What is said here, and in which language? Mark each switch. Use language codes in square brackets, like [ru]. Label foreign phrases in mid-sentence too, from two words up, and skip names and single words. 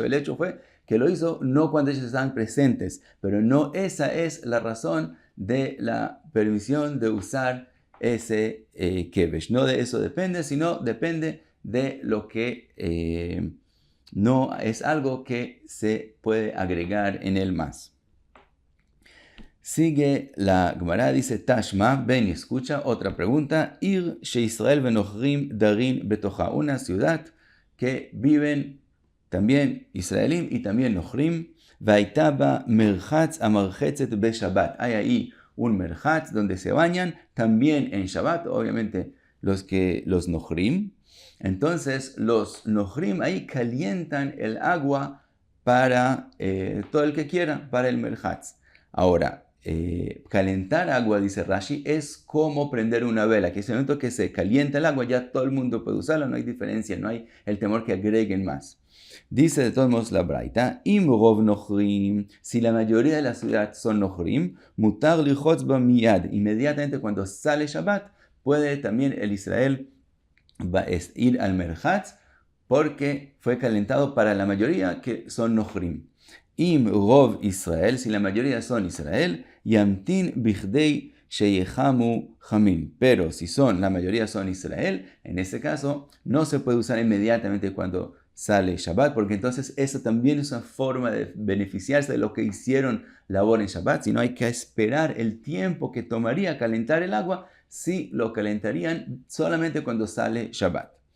[es] El hecho fue que lo hizo no cuando ellos estaban presentes, pero no esa es la razón de la permisión de usar ese kevesh. No de eso depende, sino depende de lo que no es algo que se puede agregar en él más. Sigue la Gemara, dice Tashma, ven y escucha, otra pregunta. [he] עיר שישראל ונכרים דרין בתוכה, [es] una ciudad que viven también israelim y también nochrim. [he] והיתה בה מרחץ המרחצת בשבת. [es] Hay ahí un merchatz donde se bañan también en Shabbat, obviamente los nochrim. Entonces los nochrim ahí calientan el agua para todo el que quiera, para el merchatz. Ahora, calentar agua, dice Rashi, es como prender una vela, que es el momento que se calienta el agua, ya todo el mundo puede usarla, no hay diferencia, no hay el temor que agreguen más. Dice de todos modos la Braita, [he] אם רוב נכרים, [es] si la mayoría de la ciudad son nochrim, [he] מותר לרחוץ בה מיד, [es] inmediatamente cuando sale Shabbat, puede también el Israel ir al merchatz, porque fue calentado para la mayoría que son nochrim. [he] אם רוב ישראל, [es] si la mayoría son Israel, [he] ימתין כדי שיחמו חמין. [es] Pero si la mayoría son Israel, en este caso no se puede usar inmediatamente cuando sale Shabbat, porque entonces eso también es una forma de beneficiarse de lo que hicieron labor en Shabbat, sino hay que esperar el tiempo que tomaría calentar el agua, si lo calentarían solamente cuando sale Shabbat.